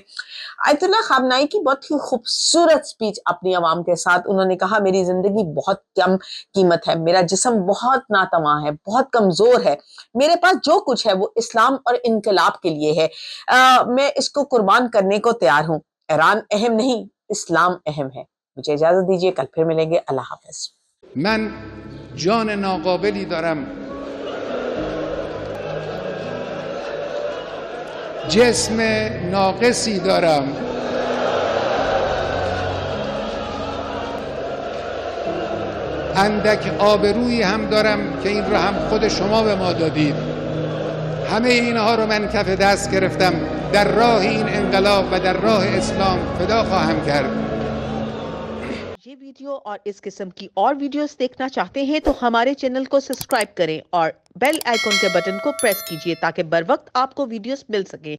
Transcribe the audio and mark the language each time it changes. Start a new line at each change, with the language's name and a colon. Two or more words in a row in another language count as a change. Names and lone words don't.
Urdu: آیت اللہ خامنائی کی بہت ہی خوبصورت سپیچ اپنی عوام کے ساتھ، انہوں نے کہا میری زندگی بہت کم قیمت ہے، میرا جسم بہت ناتواں ہے، بہت کمزور ہے، میرے پاس جو کچھ ہے وہ اسلام اور انقلاب کے لیے ہے، میں اس کو قربان کرنے کو تیار ہوں۔ ایران اہم نہیں، اسلام اہم ہے۔ مجھے اجازت دیجیے، کل پھر ملیں گے، اللہ حافظ۔
Persian: من جان ناقابلی دارم، جسم ناقصی دارم، اندک آبرویی هم دارم که این را هم خود شما به ما دادید. همه اینها رو من کف دست گرفتم، در راه این انقلاب و در راه اسلام فدا خواهم کرد۔
Urdu: یہ ویڈیو اور اس قسم کی اور ویڈیوز دیکھنا چاہتے ہیں تو ہمارے چینل کو سبسکرائب کریں اور بیل آئیکن کے بٹن کو پریس کیجئے تاکہ بر وقت آپ کو ویڈیوز مل سکیں۔